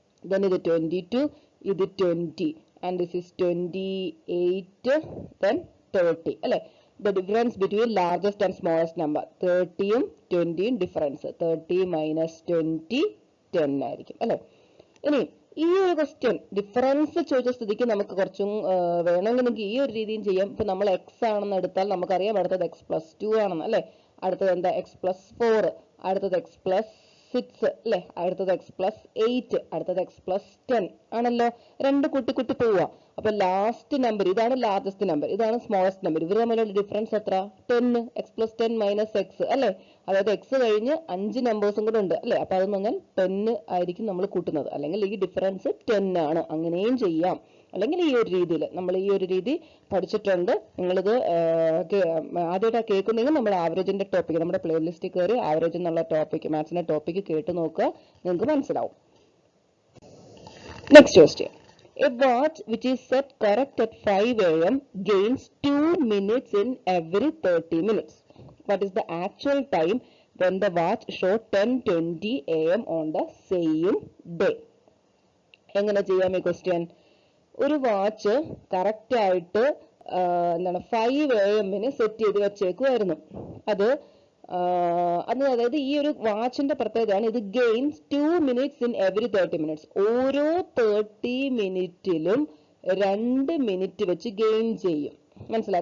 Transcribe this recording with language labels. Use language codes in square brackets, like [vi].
[en] then ഇത് 22, ഇത് 20 and this is 28, then 30 അല്ലെ? The difference between largest and smallest number [ml] 30-യും 20-യും difference [en] 30 minus 20 10 [ml] ആയിരിക്കും അല്ലെ? ഇനി ഈ ഒരു ക്വസ്റ്റ്യൻ ഡിഫറൻസ് ചോദിച്ച സ്ഥിതിക്ക് നമുക്ക് കുറച്ചും വേണമെങ്കിൽ നമുക്ക് ഈ ഒരു രീതിയും ചെയ്യാം. ഇപ്പൊ നമ്മൾ എക്സ് ആണെന്ന് എടുത്താൽ നമുക്കറിയാം അടുത്തത് x+2 ആണെന്ന് അല്ലെ? അടുത്തത് എന്താ x+4, അടുത്തത് x+6 അല്ലെ? അടുത്തത് x+8, അടുത്തത് x+10 ആണല്ലോ. രണ്ട് കുട്ടി പോവുക. അപ്പൊ ലാസ്റ്റ് നമ്പർ ഇതാണ് ലാർജസ്റ്റ് നമ്പർ, ഇതാണ് സ്മോളസ്റ്റ് നമ്പർ. ഇവർ തമ്മിലുള്ള ഡിഫറൻസ് എത്ര? 10. x+10 മൈനസ് എക്സ് അല്ലെ? അതായത് എക്സ് കഴിഞ്ഞ് 5 നമ്പേഴ്സും കൂടെ ഉണ്ട് അല്ലെ? അപ്പൊ അതെന്ന് പറഞ്ഞാൽ 10 ആയിരിക്കും നമ്മൾ കൂട്ടുന്നത്. അല്ലെങ്കിൽ ഈ ഡിഫറൻസ് 10 ആണ്. അങ്ങനെയും ചെയ്യാം. അല്ലെങ്കിൽ ഈ ഒരു രീതിയിൽ നമ്മൾ ഈ ഒരു രീതി പഠിച്ചിട്ടുണ്ട്. നിങ്ങളിത് ആദ്യമായിട്ട് കേൾക്കുന്നെങ്കിൽ നമ്മുടെ ആവറേജിന്റെ ടോപ്പിക് നമ്മുടെ പ്ലേലിസ്റ്റിൽ കയറി ആവറേജ് എന്നുള്ള ടോപ്പിക് മാത്സിന്റെ ടോപ്പിക് കേട്ട് നോക്കുക, നിങ്ങൾക്ക് മനസ്സിലാവും. [en] Next question, a watch which is set correct at 5 AM gains 2 minutes in every 30 minutes. What is the actual time when the watch showed 10:20 AM on the same day? [ml] എങ്ങനെ ചെയ്യാം ഈ question? ഒരു watch correct ആയിട്ട് എന്താണ് 5 AM set ചെയ്ത് വെച്ചേക്കുമായിരുന്നു. അതായത് ഈ ഒരു വാച്ചിന്റെ പ്രത്യേകതയാണ് ഇത് gains [en] 2 minutes in every 30 minutes. [ml] ഓരോ 30 മിനിറ്റിലും 2 മിനിറ്റ് വെച്ച് ഗെയിൻ ചെയ്യും. മനസ്സിലായി?